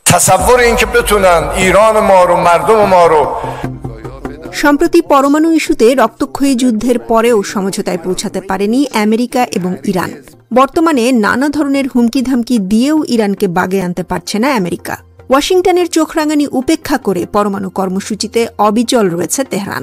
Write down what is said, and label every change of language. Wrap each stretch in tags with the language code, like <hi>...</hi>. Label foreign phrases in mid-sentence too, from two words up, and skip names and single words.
<fa>تصور اینکه بتونن ایران ما رو مردم ما رو</fa> <bn>সম্প্রতি পরমাণু ইস্যুতে রক্তক্ষয়ী যুদ্ধের পরেও সমঝোতায় পৌঁছাতে পারেনি আমেরিকা এবং ইরান। বর্তমানে নানা ধরনের হুমকি ধামকি দিয়েও ইরানকে বাগে আনতে পারছে না আমেরিকা। ওয়াশিংটনের চোখ রাঙানি উপেক্ষা করে পরমাণু কর্মসূচিতে অবিচল রয়েছে তেহরান।</bn>